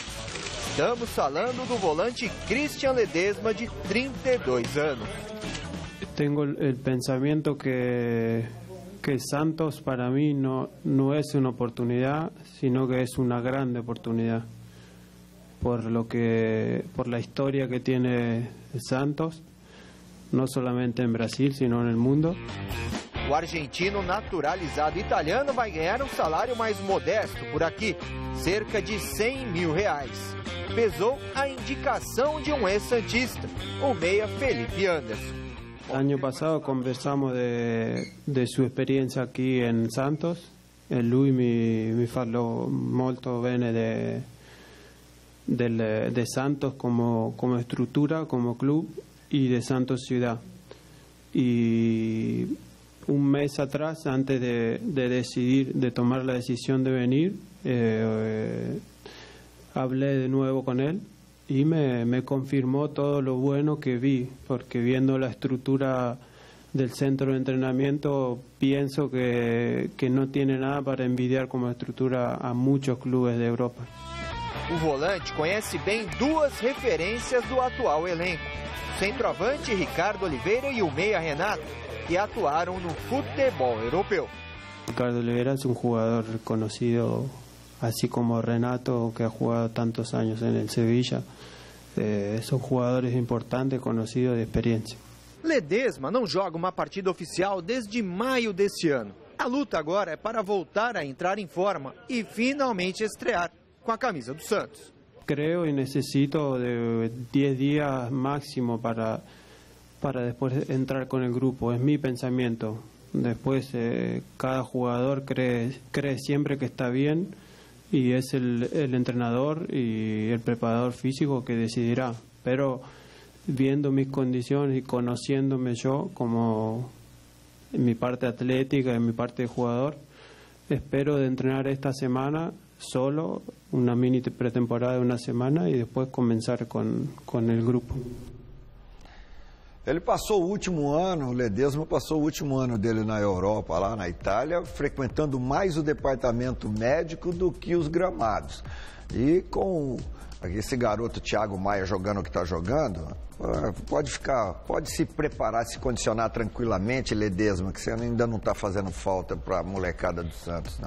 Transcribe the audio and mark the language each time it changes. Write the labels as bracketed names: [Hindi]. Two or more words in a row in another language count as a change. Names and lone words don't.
[Portuguese] Estamos falando do volante Christian Ledesma, de 32 anos. [Spanish] Tengo el pensamiento que Santos para mí no es una oportunidad, sino que es una grande oportunidad por la historia que tiene el Santos. [Portuguese] Não somente em Brasil, sino no mundo. O argentino naturalizado italiano vai ganhar um salário mais modesto por aqui, cerca de R$100 mil. Pesou a indicação de um ex-santista, o meia Felipe Anderson. [Spanish] Año pasado conversamos de su experiencia aquí en Santos. [Italian] Lui mi [Spanish] falou [Italian] molto bene [Spanish] de Santos como estructura, como club, y de Santos ciudad. Y un mes atrás, antes de tomar la decisión de venir, hablé de nuevo con él y me confirmó todo lo bueno que vi, porque viendo la estructura del centro de entrenamiento pienso que no tiene nada para envidiar como estructura a muchos clubes de Europa. [Portuguese] O volante conhece bem duas referências do atual elenco: o centroavante Ricardo Oliveira e o meia Renato, que atuaram no futebol europeu. [Spanish] Ricardo Oliveira es un jugador conocido, así como Renato, que ha jugado tantos años en el Sevilla. Son jugadores importantes, conocidos, de experiencia. [Portuguese] Ledesma não joga uma partida oficial desde maio desse ano. A luta agora é para voltar a entrar em forma e finalmente estrear com a camisa do Santos. [Spanish] Creo y necesito de 10 días máximo para después entrar con el grupo. Es mi pensamiento. Después cada jugador cree siempre que está bien y es el entrenador y el preparador físico que decidirá. Pero viendo mis condiciones y conociéndome yo como en mi parte atlética, en mi parte de jugador, espero de entrenar esta semana solo, una mini pretemporada de una semana y después comenzar con el grupo. [Portuguese] Ele passou o último ano, o Ledesma passou o último ano dele na Europa, lá na Itália, frequentando mais o departamento médico do que os gramados. E com esse garoto Thiago Maia jogando o que está jogando, pode se preparar, se condicionar tranquilamente, Ledesma, que você ainda não está fazendo falta para a molecada do Santos, não.